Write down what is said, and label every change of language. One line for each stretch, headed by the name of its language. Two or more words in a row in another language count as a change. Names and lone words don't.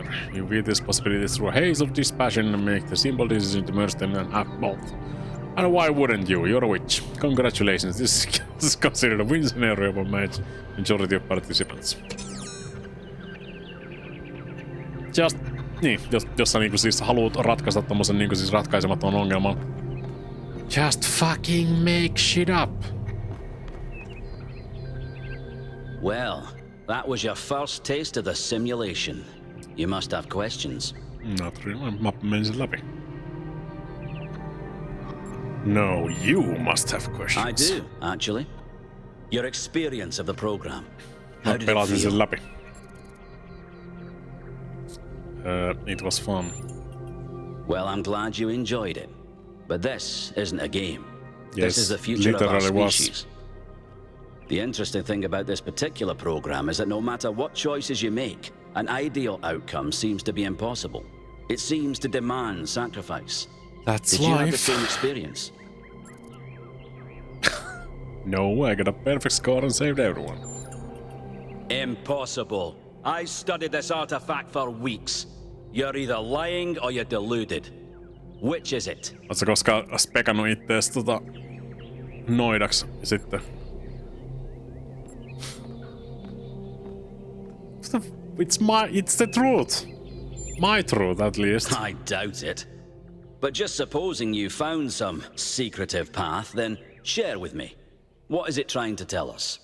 English: You view this possibility through a haze of dispassion and make the simple decision to merge them and have both. And why wouldn't you? You're a witch. Congratulations, this is considered a win scenario for majority of participants. Just,
Finnish: niin, jos sä niinku siis haluat ratkaista tommosen niinku siis ratkaisemattoman ongelman.
English: Just fucking make shit up. Well, that was your first taste of the simulation. You must have questions. Not really.
Finnish: Mä menin sen läpi.
English: No, you must have questions. I do, actually. Your experience of the program. How did it
Finnish: Pelasin
English: feel?
Finnish: sen läpi.
English: It was fun. Well, I'm glad you enjoyed it. But this isn't a game. Yes, this is the future of our literally species. The interesting thing about this particular program is that no matter what choices you make, an ideal outcome seems to be impossible. It seems to demand sacrifice. That's Did you have the life. same experience? No, I got a perfect score and saved everyone. Impossible. I studied this artifact for weeks. You're either lying or you're deluded. Which is it?
Finnish: Ootko koskaan spekannut ittees noidaks sitten?
English: It's the truth. My truth, at least. I doubt it. But just supposing you found some secretive path, then share with me. What is it trying to tell us?